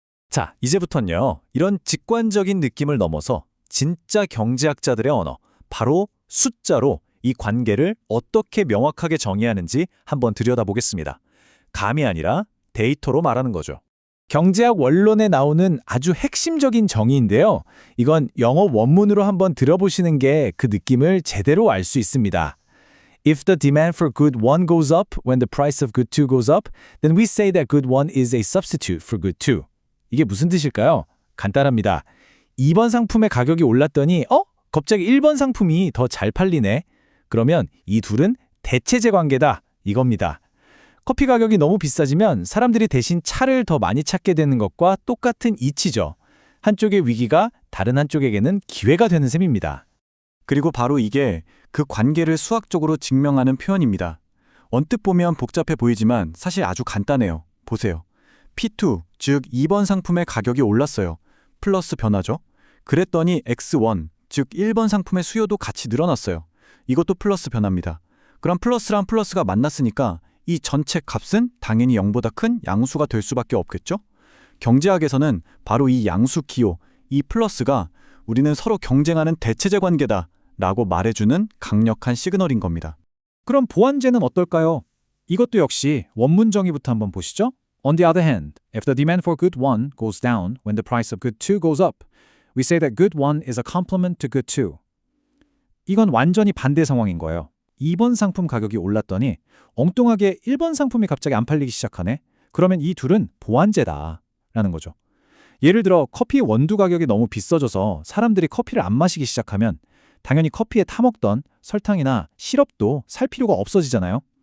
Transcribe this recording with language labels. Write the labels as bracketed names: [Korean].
[Korean] 자, 이제부터는요, 이런 직관적인 느낌을 넘어서 진짜 경제학자들의 언어, 바로 숫자로 이 관계를 어떻게 명확하게 정의하는지 한번 들여다보겠습니다. 감이 아니라 데이터로 말하는 거죠. 경제학 원론에 나오는 아주 핵심적인 정의인데요. 이건 영어 원문으로 한번 들어보시는 게 그 느낌을 제대로 알 수 있습니다. [English] If the demand for good one goes up when the price of good two goes up, then we say that good one is a substitute for good two. [Korean] 이게 무슨 뜻일까요? 간단합니다. 2번 상품의 가격이 올랐더니 갑자기 1번 상품이 더 잘 팔리네. 그러면 이 둘은 대체제 관계다. 이겁니다. 커피 가격이 너무 비싸지면 사람들이 대신 차를 더 많이 찾게 되는 것과 똑같은 이치죠. 한쪽의 위기가 다른 한쪽에게는 기회가 되는 셈입니다. 그리고 바로 이게 그 관계를 수학적으로 증명하는 표현입니다. 언뜻 보면 복잡해 보이지만 사실 아주 간단해요. 보세요. P2, 즉 2번 상품의 가격이 올랐어요. 플러스 변화죠. 그랬더니 X1, 즉 1번 상품의 수요도 같이 늘어났어요. 이것도 플러스 변화입니다. 그럼 플러스랑 플러스가 만났으니까 이 전체 값은 당연히 0보다 큰 양수가 될 수밖에 없겠죠? 경제학에서는 바로 이 양수 기호, 이 플러스가 우리는 서로 경쟁하는 대체제 관계다 라고 말해주는 강력한 시그널인 겁니다. 그럼 보완제는 어떨까요? 이것도 역시 원문 정의부터 한번 보시죠. [English] On the other hand, if the demand for good one goes down when the price of good two goes up, we say that good one is a complement to good two. [Korean] 이건 완전히 반대 상황인 거예요. 2번 상품 가격이 올랐더니 엉뚱하게 1번 상품이 갑자기 안 팔리기 시작하네. 그러면 이 둘은 보완제다 라는 거죠. 예를 들어 커피 원두 가격이 너무 비싸져서 사람들이 커피를 안 마시기 시작하면 당연히 커피에 타먹던 설탕이나 시럽도 살 필요가 없어지잖아요.